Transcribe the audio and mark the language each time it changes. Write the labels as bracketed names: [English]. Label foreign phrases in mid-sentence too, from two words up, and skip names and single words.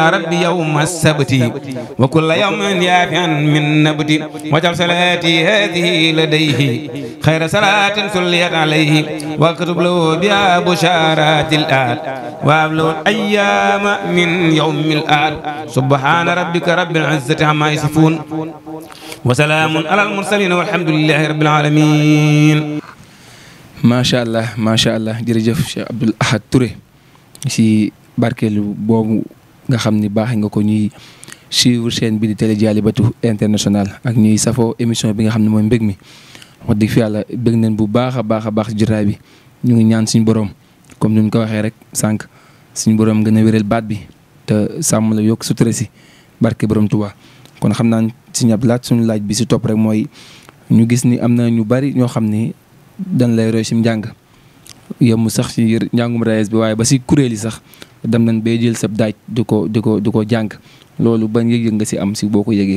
[Arabic] رب يوم السبت وكل يوم يافعا من نبت وجعل صلاتي هذه لديه خير صلاة صليت عليه واكتب له بها بشارات الآل وابلغ الأيام من يوم الآل سبحان ربك رب العزة عما يصفون وسلام على المرسلين والحمد لله رب العالمين. ما شاء الله [Wolof] jërëjëf Cheikh Abdoul Ahad Touré si barkeelu boobu nga xam ni baaxee nga ko ñuy [French] suivre chaîne [Wolof] bi di télé Dialibatoul International ak ñuy safoo émission bi nga xam ne mooy mbég mi wax dëgg fi yàlla bég nañ bu baax a baax jotaay bi ñu ngi ñaan suñu borom comme ni ñu ko waxee rek sànq suñu borom gën a wéral baat bi te sàmm la yokk sutura si barke borom Tuubaa kon xam naa si ñab laaj suñu laaj bi si topp rek mooy ñu gis ni am na ñu bari ñoo xam ni dañ lay roy si njàng yemu sax si njàngum raes bi waaye ba si kuréel yi sax dem nañ bay jël sab daaj di ko jàng loolu ban yëg-yëg nga si am si boo ko yëgee.